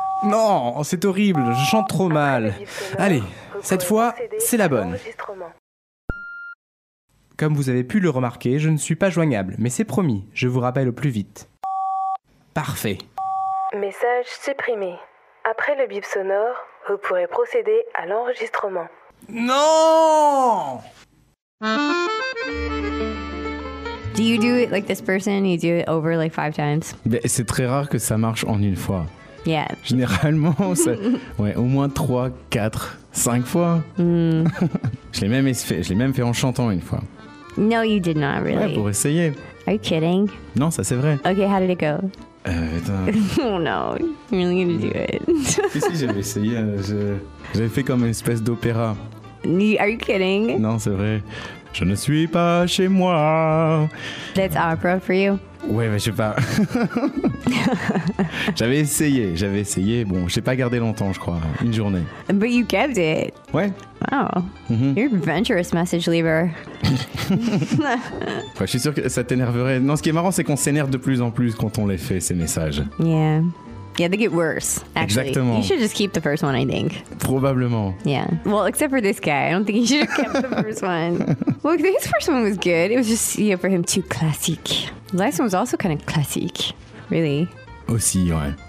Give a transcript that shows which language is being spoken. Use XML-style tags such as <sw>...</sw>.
<fr>Non, c'est horrible, je chante trop mal. Allez, cette fois, c'est la bonne. Comme vous avez pu le remarquer, je ne suis pas joignable, mais c'est promis, je vous rappelle au plus vite. Parfait. Message supprimé. Après le bip sonore, vous pourrez procéder à l'enregistrement. Non!</fr> <en>Do you do it like this person? You do it over like 5 times?</en> <fr>Mais c'est très rare que ça marche en une fois.</fr> <en>Yeah.</en> <fr>Généralement, ça... ouais, au moins 3, 4, 5 fois. Je l'ai même fait en chantant une fois.</fr> <en>No, you did not really.</en> <fr>Ouais, pour essayer.</fr> <en>Are you kidding?</en> <fr>Non, ça c'est vrai.</fr> <en>Okay, how did it go? Oh no, you're really gonna do it.</en> <fr>Si, j'avais essayé. J'avais fait comme une espèce d'opéra.</fr> <en>Are you kidding?</en> <fr>Non, c'est vrai. Je ne suis pas chez moi.</fr> <en>That's opera for you?</en> <fr>Ouais, mais je sais pas. j'avais essayé. Bon, je n'ai pas gardé longtemps, je crois. Une journée.</fr> <en>But you kept it.</en> <fr>Ouais.</fr> <en>Wow. Mm-hmm. You're a venturous message leaver.</en> <fr>Ouais, je suis sûr que ça t'énerverait. Non, ce qui est marrant, c'est qu'on s'énerve de plus en plus quand on les fait, ces messages.</fr> <en>Yeah. Yeah, they get worse, actually.</en> <fr>Exactement.</fr> <en>You should just keep the first one, I think.</en> <fr>Probablement.</fr> <en>Yeah. Well, except for this guy. I don't think he should have kept the first one. Look, well, his first one was good. It was just, you know, for him too classique. The last one was also kind of classique. Really?</en> <fr>Aussi, ouais.</fr>